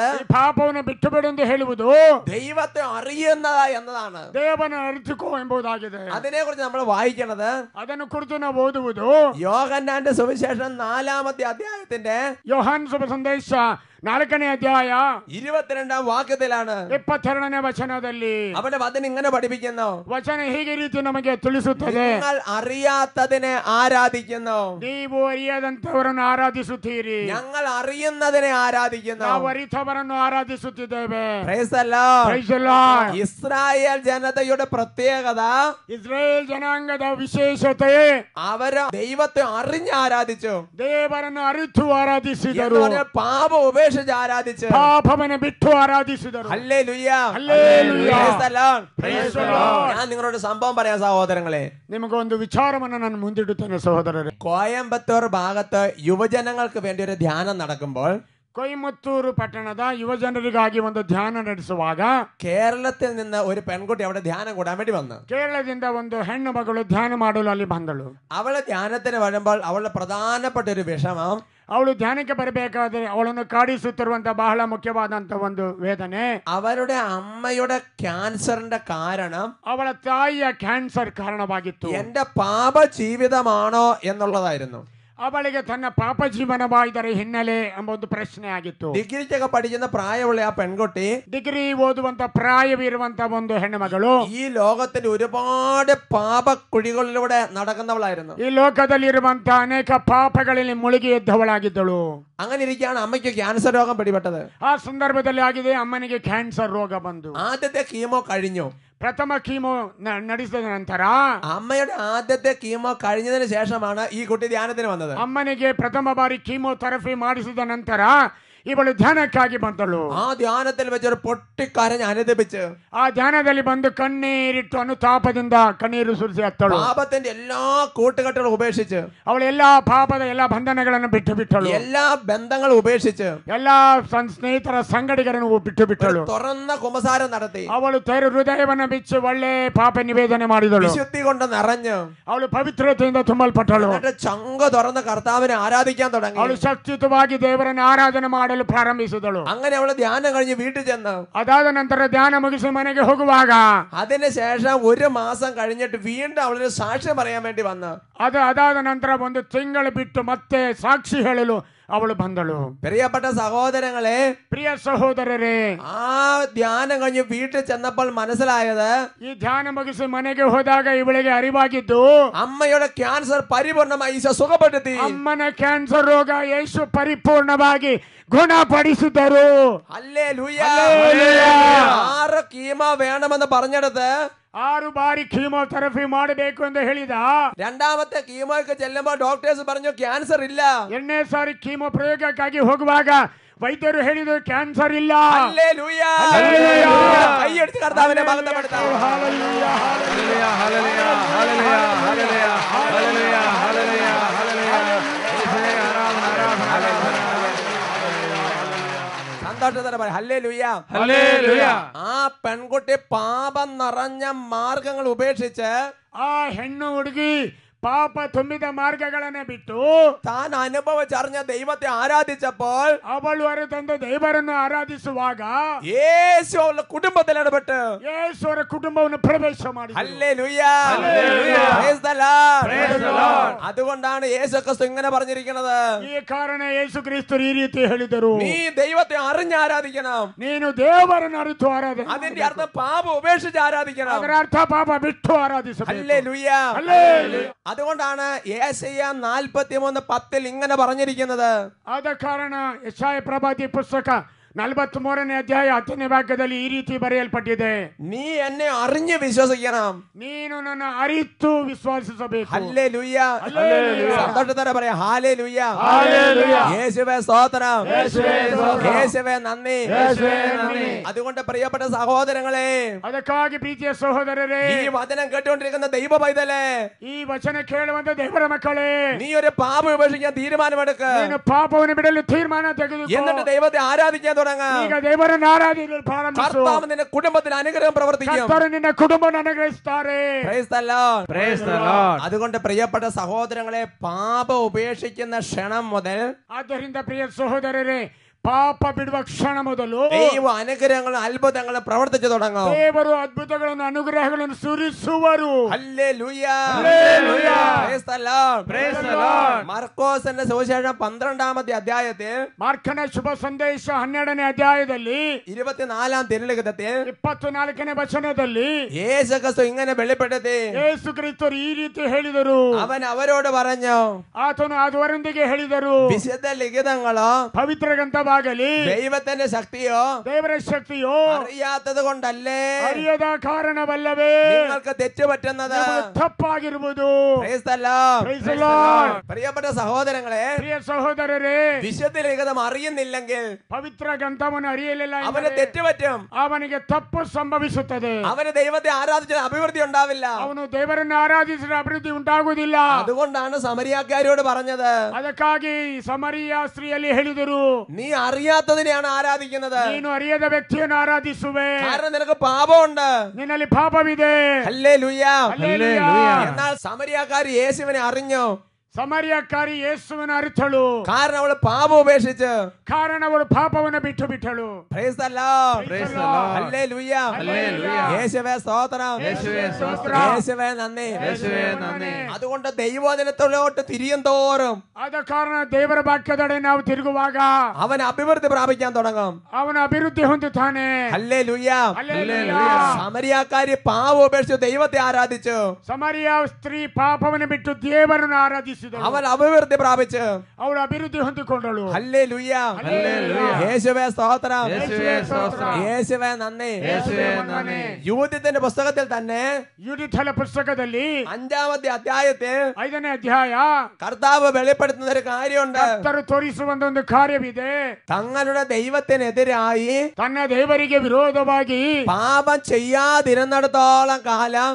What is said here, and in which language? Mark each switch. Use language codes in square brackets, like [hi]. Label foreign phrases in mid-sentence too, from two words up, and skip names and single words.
[kn] ಈ ಪಾಪವನ್ನು ಬಿಟ್ಟು ಬಿಡು ಎಂದು ಹೇಳುವುದು [ml] ദൈവത്തെ അറിയുന്ന എന്നതാണ്. [kn] ದೇವರನ್ನು ಅರಿತುಕೋ ಎಂಬುದಾಗಿದೆ. [ml] അതിനെ കുറിച്ച് നമ്മൾ വായിക്കണത് [kn] ಅದನ್ನು ಕುರಿತು ನಾವು ಓದುವುದು [ml] യോഹന്നാന്റെ സുവിശേഷം 4-ാമത്തെ അധ്യായത്തിന്റെ [kn] ಯೋಹಾನ್ ಶುಭ ಸಂದೇಶ 4ನೇ ಅಧ್ಯಾಯ [ml] 22-ാം വാക്യത്തിലാണ്. [kn] 22ನೇ ವಚನದಲ್ಲಿ [ml] അവന്റെ വചനം ഇങ്ങനെ പഠിപ്പിക്കുന്നു. [kn] ವಚನ ಹೀಗೆ ರೀತಿ ನಮಗೆ ತಿಳಿಸುತ್ತದೆ. [ml] നിങ്ങൾ അറിയാത്തതിനെ ആരാധിക്കുന്നു, [kn] ನೀವು ಅರಿಯದಂತವರನ್ನು ಆರಾಧಿಸುತ್ತೀರಿ. [ml] ഞങ്ങൾ അറിയുന്നതിനെ ആരാധിക്കുന്നു. [kn] ನಾವು ಅರಿತವರನ್ನು ಆರಾಧಿಸುತ್ತಿದ್ದೇವೆ. [en] Praise the Lord. Praise the Lord. [ml] ഇസ്രായേൽ ജനതയുടെ പ്രത്യേകത [kn] ಇಸ್ರೇಲ್ ಜನಾಂಗದ ವಿಶೇಷತೆ [ml] അവര് ദൈവത്തെ അറിഞ്ഞ് ആരാധിച്ചു. [kn] ದೇವರನ್ನು ಅರಿತು [ml] എന്ന് [kn] ಆರಾಧಿಸಿದರು. [ml] പറഞ്ഞാൽ പാപം ഉപേക്ഷിച്ച് ആരാധിച്ചു. [kn] ಪಾಪವನ್ನು ಬಿಟ್ಟು ಆರಾಧಿಸಿದರು. [ml] ഹല്ലേലൂയ. ഹല്ലേലൂയ. [en] Praise the Lord. Praise the Lord. [ml] ഞാൻ നിങ്ങളോട് സംഭവം പറയാം സഹോദരങ്ങളെ. [kn] ನಿಮಗೊಂದು ವಿಚಾರವನ್ನು ನಾನು ಮುಂದಿಡುತ್ತೇನೆ ಸಹೋದರರೇ. [ml] കോയമ്പത്തൂർ ഭാഗത്ത് യുവജനങ്ങൾക്ക് വേണ്ടി ഒരു ധ്യാനം നടക്കുമ്പോൾ [kn] ಕೊಯಮತ್ತೂರು ಪಟ್ಟಣದ ಯುವ ಜನರಿಗಾಗಿ ಒಂದು ಧ್ಯಾನ ನಡೆಸುವಾಗ [ml] കേരളത്തിൽ നിന്ന് ഒരു പെൺകുട്ടി അവിടെ ധ്യാനം കൂടാൻ വേണ്ടി വന്നു. [kn] ಕೇರಳದಿಂದ ಒಂದು ಹೆಣ್ಣು ಮಗಳು ಧ್ಯಾನ ಮಾಡಲು ಅಲ್ಲಿ ಬಂದಳು. [ml] അവള് ധ്യാനത്തിന് വരുമ്പോൾ അവളുടെ പ്രധാനപ്പെട്ട ഒരു വിഷമം, [kn] ಅವಳು ಧ್ಯಾನಕ್ಕೆ ಬರಬೇಕಾದ್ರೆ ಅವಳನ್ನು ಕಾಡಿಸುತ್ತಿರುವಂತ ಬಹಳ ಮುಖ್ಯವಾದಂತ ಒಂದು ವೇದನೆ, [ml] അവരുടെ അമ്മയുടെ ക്യാൻസറിന്റെ കാരണം [kn] ಅವಳ ತಾಯಿಯ ಕ್ಯಾನ್ಸರ್ ಕಾರಣವಾಗಿತ್ತು. [ml] എന്റെ പാപ ജീവിതമാണോ എന്നുള്ളതായിരുന്നു. [kn] ಅವಳಿಗೆ ತನ್ನ ಪಾಪ ಜೀವನವಾಯಿದರ ಹಿನ್ನೆಲೆ ಎಂಬ ಒಂದು ಪ್ರಶ್ನೆ ಆಗಿತ್ತು. [ml] ഡിഗ്രിക്കൊക്കെ പഠിക്കുന്ന പ്രായമുള്ള ആ പെൺകുട്ടി [kn] ಡಿಗ್ರಿ ಓದುವಂತ ಪ್ರಾಯವಿರುವಂತ ಒಂದು ಹೆಣ್ಣು ಮಗಳು [ml] ഈ ലോകത്തിന്റെ ഒരുപാട് പാപക്കുഴികളിലൂടെ നടക്കുന്നവളായിരുന്നു. [kn] ಈ ಲೋಕದಲ್ಲಿರುವಂತ ಅನೇಕ ಪಾಪಗಳಲ್ಲಿ ಮುಳುಗಿ ಎದ್ದವಳಾಗಿದ್ದಳು. [ml] അങ്ങനെ ഇരിക്കുകയാണ് അമ്മയ്ക്ക് ക്യാൻസർ രോഗം പിടിപെട്ടത്. [kn] ಆ ಸಂದರ್ಭದಲ್ಲಿ ಆಗಿದೆ ಅಮ್ಮನಿಗೆ ಕ್ಯಾನ್ಸರ್ ರೋಗ ಬಂದು [ml] ആദ്യത്തെ കീമോ കഴിഞ്ഞു. [kn] ಪ್ರಥಮ ಕೀಮೋ ನಡೆಸಿದ ನಂತರ [ml] അമ്മയുടെ ആദ്യത്തെ കീമോ കഴിഞ്ഞതിന് ശേഷമാണ് ഈ കുട്ടി ധ്യാനത്തിന് വന്നത്. [kn] ಅಮ್ಮನಿಗೆ ಪ್ರಥಮ ಬಾರಿ ಕೀಮೋಥೆರಪಿ ಮಾಡಿಸಿದ ನಂತರ ಇವಳು ಧ್ಯಾನಕ್ಕಾಗಿ ಬಂದಳು. [ml] ആ ധ്യാനത്തിൽ വെച്ചൊരു പൊട്ടിക്കരഞ്ഞ് അനുദപിച്ച് [kn] ಆ ಧ್ಯಾನದಲ್ಲಿ ಬಂದು ಕಣ್ಣೀರಿಟ್ಟು ಅನುತಾಪದಿಂದ ಕಣ್ಣೀರು ಸುರಿಸಿ ಹತ್ತಳು. [ml] പാപത്തിന്റെ എല്ലാ കൂട്ടുകെട്ടുകളും ഉപേക്ഷിച്ച് [kn] ಅವಳು ಎಲ್ಲಾ ಪಾಪದ ಎಲ್ಲಾ ಬಂಧನಗಳನ್ನು ಬಿಟ್ಟು ಬಿಟ್ಟಳು. [ml] എല്ലാ ബന്ധങ്ങളും ഉപേക്ഷിച്ച് [kn] ಎಲ್ಲಾ ಸ್ನೇಹಿತರ ಸಂಗಡಿಗರನ್ನು ಬಿಟ್ಟು ಬಿಟ್ಟಳು. [ml] തുറന്ന കുമ്പസാരം നടത്തി [kn] ಅವಳು ಹೃದಯವನ್ನು ಬಿಚ್ಚಿ ಒಳ್ಳೆ ಪಾಪ ನಿವೇದನೆ ಮಾಡಿದಳು. [ml] വിശുദ്ധി കൊണ്ട് നിറഞ്ഞു [kn] ಅವಳು ಪವಿತ್ರತೆಯಿಂದ ತುಂಬಲ್ಪಟ್ಟಳು. [ml] എന്നിട്ട് ചങ്ക തുറന്ന് കർത്താവിനെ ആരാധിക്കാൻ തുടങ്ങി. [kn] ಅವಳು ಶಕ್ತಿಯುತವಾಗಿ ದೇವರನ್ನು ಆರಾಧನೆ ಮಾಡಲು ಪ್ರಾರಂಭಿಸಿದಳು. [ml] അങ്ങനെ ಅವಳು ധ്യാനം കഴിഞ്ഞ് വീട്ടിൽ ചെന്നു. [kn] ಅದಾದ ನಂತರ ಧ್ಯಾನ ಮುಗಿಸಿ ಮನೆಗೆ ಹೋಗುವಾಗ [ml] അതിനുശേഷം ഒരു മാസം കഴിഞ്ഞിട്ട് വീണ്ടും അവളൊരു സാക്ഷ്യം പറയാൻ വേണ്ടി വന്നു. [kn] ಅದಾದ ನಂತರ ಒಂದು ತಿಂಗಳು ಬಿಟ್ಟು ಮತ್ತೆ ಸಾಕ್ಷಿ ಹೇಳಲು ಅವಳು ಬಂದಳು. [ml] പ്രിയപ്പെട്ട സഹോദരങ്ങളെ, [kn] ಪ್ರಿಯ ಸಹೋದರರೇ, [ml] ആ ധ്യാനം കഴിഞ്ഞ് വീട്ടിൽ ചെന്നപ്പോൾ മനസ്സിലായത് [kn] ಈ ಧ್ಯಾನ ಮುಗಿಸಿ ಮನೆಗೆ ಹೋದಾಗ ಇವಳಿಗೆ ಅರಿವಾಗಿದ್ದು [ml] അമ്മയുടെ ക്യാൻസർ പരിപൂർണമായി ഈശോ സുഖപ്പെടുത്തി. [kn] ಅಮ್ಮನ ಕ್ಯಾನ್ಸರ್ ರೋಗ ಯೇಸು ಪರಿಪೂರ್ಣವಾಗಿ ಗುಣಪಡಿಸಿದರು. [ml] ഹല്ലേലൂയ. ഹല്ലേലൂയ. 6 കീമോ വേണമെന്ന് പറഞ്ഞെടുത്ത് [kn] 6 ಬಾರಿ ಕೀಮೋಥೆರಪಿ ಮಾಡಬೇಕು ಎಂದು ಹೇಳಿದ. [ml] രണ്ടാമത്തെ കീമോയ്ക്ക് ചെല്ലുമ്പോൾ ഡോക്ടേഴ്സ് പറഞ്ഞു ക്യാൻസർ ഇല്ല. [kn] 2ನೇ ಸಾರಿ ಕೀಮೋ ಪ್ರಯೋಗಕ್ಕಾಗಿ ಹೋಗುವಾಗ ವೈದ್ಯರು ಹೇಳಿದರು ಕ್ಯಾನ್ಸರ್ ಇಲ್ಲ. [ml] ഹല്ലേലൂയ. ഹല്ലേലൂയ. കൈയടിച്ച് കർത്താവിനെ മഹത്വപ്പെടുത്താം. ഹല്ലേലൂയ. ഹല്ലേലൂയ. ഹല്ലേലൂയ. ഹല്ലേലൂയ. ഹല്ലേലൂയ. ഹല്ലേലൂയ. ഹല്ലേലൂയ. സന്തോഷത്തോടെ പറ ഹല്ലേലൂയ. ഹല്ലേലൂയ. ആ പെൺകുട്ടി പാപം നിറഞ്ഞ മാർഗങ്ങൾ ഉപേക്ഷിച്ച് [kn] ಆ ಹೆಣ್ಣು ಹುಡುಗಿ ಪಾಪ ತುಂಬಿದ ಮಾರ್ಗಗಳನ್ನ ಬಿಟ್ಟು [ml] താൻ അനുഭവിച്ചറിഞ്ഞ ദൈവത്തെ ആരാധിച്ചപ്പോൾ [kn] ಅವಳು ಅರಿತಂದು ದೇವರನ್ನು ಆರಾಧಿಸುವಾಗ [ml] യേശു അവളുടെ കുടുംബത്തിൽ ഇടപെട്ട് [kn] ಯೇಸುವರ ಕುಟುಂಬವನ್ನು ಪ್ರವೇಶ ಮಾಡಿದರು. [ml] ഹല്ലേലൂയ. [en] Praise the Lord. [ml] അതുകൊണ്ടാണ് യേശു ക്രിസ്തു ഇങ്ങനെ പറഞ്ഞിരിക്കുന്നത്. [kn] ಈ ಕಾರಣ ಯೇಸು ಕ್ರಿಸ್ತರು ಈ ರೀತಿ ಹೇಳಿದರು, [ml] നീ ദൈവത്തെ അറിഞ്ഞ് ആരാധിക്കണം. [kn] ನೀನು ದೇವರನ್ನು ಅರಿತು ಆರಾಧನೆ. [ml] അതിന്റെ അർത്ഥം പാപം ഉപേക്ഷിച്ച് ആരാധിക്കണം. [kn] ಅದರ ಅರ್ಥ ಪಾಪ ಬಿಟ್ಟು ಆರಾಧಿಸಬೇಕು. [ml] ഹല്ലേലൂയ. അതുകൊണ്ടാണ് യേശയ്യ 43:10 ഇങ്ങനെ പറഞ്ഞിരിക്കുന്നത്. [kn] ಆದ ಕಾರಣ ಯೆಶಾಯ ಪ್ರವಾದಿ ಪುಸ್ತಕ 43ನೇ ಅಧ್ಯಾಯ 10ನೇ ವಾಕ್ಯದಲ್ಲಿ ಈ ರೀತಿ ಬರೆಯಲ್ಪಟ್ಟಿದೆ, [ml] നീ എന്നെ അറിഞ്ഞ് വിശ്വസിക്കണം. [kn] ನೀನು ನನ್ನ ಅರಿತು ವಿಶ್ವಾಸಿಸಬೇಕು. [ml] ഹല്ലേലൂയ. ഹല്ലേലൂയ. സന്തോഷത്തോടെ പറയാം ഹല്ലേലൂയ. ഹല്ലേലൂയ. യേശുവേ സ്തോത്രം. യേശുവേ സ്തോത്രം. യേശുവേ നന്ദി. യേശുവേ നന്ദി. അതുകൊണ്ട് പ്രിയപ്പെട്ട സഹോദരങ്ങളെ, [kn] ಅದಕ್ಕಾಗಿ ಪ್ರೀತಿಯ ಸಹೋದರರೇ, [ml] ഈ വചനം കേട്ടുകൊണ്ടിരിക്കുന്ന ദൈവ പൈതലേ, [kn] ಈ ವಚನ ಕೇಳುವಂತ ದೇವರ ಮಕ್ಕಳೇ, [ml] നീ ഒരു പാപം ഉപേക്ഷിക്കാൻ തീരുമാനമെടുക്ക്. [kn] ನೀನು ಪಾಪವನ್ನು ಬಿಡಲು ತೀರ್ಮಾನ ತೆಗೆದುಕೋ. [ml] എന്നിട്ട് ദൈവത്തെ ആരാധിക്കാൻ തുടങ്ങ. [kn] ಈಗ ದೇವರನ್ನು ಆರಾಧಿಸಲು ಪ್ರಾರಂಭಿಸು. [ml] കർത്താവ് നിന്റെ കുടുംബത്തിൽ അനുഗ്രഹം പ്രവർത്തിക്കും. [kn] ಕರ್ತರು ನಿನ್ನ ಕುಟುಂಬವನ್ನು ಅನುಗ್ರಹಿಸುತ್ತಾರೆ. [en] Praise the Lord. Praise the Lord. [ml] അതുകൊണ്ട് പ്രിയപ്പെട്ട സഹോദരങ്ങളെ, പാപം ഉപേക്ഷിക്കുന്ന ക്ഷണം മുതൽ [kn] ಆದ್ದರಿಂದ ಪ್ರಿಯ ಸಹೋದರರೇ, ಪಾಪ ಬಿಡುವ ಕ್ಷಣ ಮೊದಲು [ml] ദൈവ അനുഗ്രഹങ്ങളും അത്ഭുതങ്ങളും പ്രവർത്തിച്ചു തുടങ്ങും. [kn] ದೇವರು ಅದ್ಭುತಗಳನ್ನು ಅನುಗ್ರಹಗಳನ್ನು ಸುರಿಸುವರು. [ml] ഹല്ലേലൂയ. ഹല്ലേലൂയ. [en] Praise the Lord. Praise the Lord. [ml] മർക്കോസിന്റെ സുവിശേഷം 12ാമത്തെ അധ്യായത്തിൽ [kn] ಮಾರ್ಕನ ಶುಭ ಸಂದೇಶ 12ನೇ ಅಧ್ಯಾಯದಲ್ಲಿ [ml] 24ാം തിരുലിഖിതത്തിൽ [kn] 24ನೇ ವಚನದಲ್ಲಿ [ml] യേശു ക്രിസ്തു ഇങ്ങനെ വെളിപ്പെടുത്തി. [kn] ಯೇಸು ಕ್ರಿಸ್ತರು ಈ ರೀತಿ ಹೇಳಿದರು. [ml] അവൻ അവരോട് പറഞ്ഞു, [kn] ಆತನು ಅವರೊಂದಿಗೆ ಹೇಳಿದರು, [ml] വിശുദ്ധ ലിഖിതങ്ങളോ [kn] ಪವಿತ್ರ ಗ್ರಂಥವಾಗಲಿ [ml] ദൈവത്തിന്റെ ശക്തിയോ [kn] ದೇವರ ಶಕ್ತಿಯೋ [ml] അറിയാത്തത് കൊണ്ടല്ലേ [kn] ಅರಿಯದ ಕಾರಣವಲ್ಲವೇ [ml] നിങ്ങൾക്ക് തെറ്റുപറ്റുന്നത്. [kn] ತಪ್ಪಾಗಿರುವುದು. [en] Praise the Lord. Praise the Lord. [ml] പ്രിയപ്പെട്ട സഹോദരങ്ങളെ, [kn] ಪ್ರಿಯ ಸಹೋದರರೇ, [ml] വിശുദ്ധ ലിഖിതം അറിയുന്നില്ലെങ്കിൽ [kn] ಪವಿತ್ರ ಗ್ರಂಥವನ್ನು ಅರಿಯಲಿಲ್ಲ [ml] അവന് [kn] ಎಂದರೆ [ml] തെറ്റുപറ്റും. [kn] ಅವನಿಗೆ ತಪ್ಪು ಸಂಭವಿಸುತ್ತದೆ. [ml] അവന് ദൈവത്തെ ആരാധിച്ച അഭിവൃദ്ധി ഉണ്ടാവില്ല. [kn] ಅವನು ದೇವರನ್ನು ಆರಾಧಿಸಿದ ಅಭಿವೃದ್ಧಿ ಉಂಟಾಗುವುದಿಲ್ಲ. [ml] അതുകൊണ്ടാണ് സമരിയാക്കാരോട് പറഞ്ഞത്, [kn] ಅದಕ್ಕಾಗಿ ಸಮರಿಯ ಸ್ತ್ರೀಯಲ್ಲಿ ಹೇಳಿದರು, [ml] നീ അറിയാത്തതിനെയാണ് ആരാധിക്കുന്നത്. [kn] ನೀನು ಅರಿಯದ ವ್ಯಕ್ತಿಯನ್ನು ಆರಾಧಿಸುವೆ, [ml] കാരണം നിനക്ക് പാപമുണ്ട്. [kn] ನಿನ್ನಲ್ಲಿ ಪಾಪವಿದೆ. [ml] ഹല്ലേലൂയ. [kn] ಹಲ್ಲೆಲೂಯ. [ml] എന്നാൽ സമരിയാക്കാരി യേശുവിനെ അറിഞ്ഞു. [kn] ಸಮರಿಯಕಾರಿ ಯೇಸುವನ್ನು ಅರಿತಳು, [ml] കാരണം അവള് പാപം ഉപേക്ഷിച്ച്. [kn] ಕಾರಣ ಅವಳು ಪಾಪವನ್ನು ಬಿಟ್ಟು ಬಿಟ್ಟಳು. [en] Praise the Lord. Praise the Lord. [ml] ഹല്ലേലൂയ. [en] Hallelujah. [ml] യേശുവേ സ്തോത്രം. യേശുവേ സ്തോത്രം. യേശുവേ നന്ദി. യേശുവേ നന്ദി. അതുകൊണ്ട് ദൈവവചനത്തിലോട്ട് തിരിയും തോറും [kn] ಆದ ಕಾರಣ ದೇವರ ವಾಕ್ಯದಡೆ ನಾವು ತಿರುಗುವಾಗ [ml] അവൻ അഭിവൃദ്ധി പ്രാപിക്കാൻ തുടങ്ങും. [kn] ಅವನು ಅಭಿವೃದ್ಧಿ ಹೊಂದುತ್ತಾನೆ. [ml] ഹല്ലേലൂയ. [kn] ಹಲ್ಲೆಲೂಯ. [ml] സമരിയാക്കാരി പാപം ഉപേക്ഷിച്ച് ദൈവത്തെ ആരാധിച്ചു. [kn] ಸಮರಿಯ ಸ್ತ್ರೀ ಪಾಪವನ್ನು ಬಿಟ್ಟು ದೇವರನ್ನು ಆರಾಧಿಸಿದಳು. [ml] അവൻ അഭിവൃദ്ധി പ്രാപിച്ചു. [kn] ಅವಳು ಅಭಿವೃದ್ಧಿ ಹೊಂದಿಕೊಂಡಳು. [ml] ഹല്ലേലൂയ. ഹല്ലേലൂയ. യേശുവേ സ്തോത്രം. യേശുവേ സ്തോത്രം. യേശുവേ നന്ദി. യേശുവേ നന്ദി. യൂഥത്തിന്റെ പുസ്തകത്തിൽ തന്നെ [kn] ಯುಡಿಥಲ ಪುಸ್ತಕದಲ್ಲಿ [ml] 5ാമത്തെ അധ്യായത്തിൽ [kn] 5ನೇ ಅಧ್ಯಾಯ [ml] കർത്താവ് വെളിപ്പെടുത്തുന്ന ഒരു കാര്യമുണ്ട്. [kn] ಕರ್ತರು ತೋರಿಸುವಂತ ಒಂದು ಕಾರ್ಯವಿದೆ. [ml] തങ്ങളുടെ ദൈവത്തിനെതിരായി [kn] ತನ್ನ ದೇವರಿಗೆ ವಿರೋಧವಾಗಿ [ml] പാപം ചെയ്യാതിരുന്നിടത്തോളം കാലം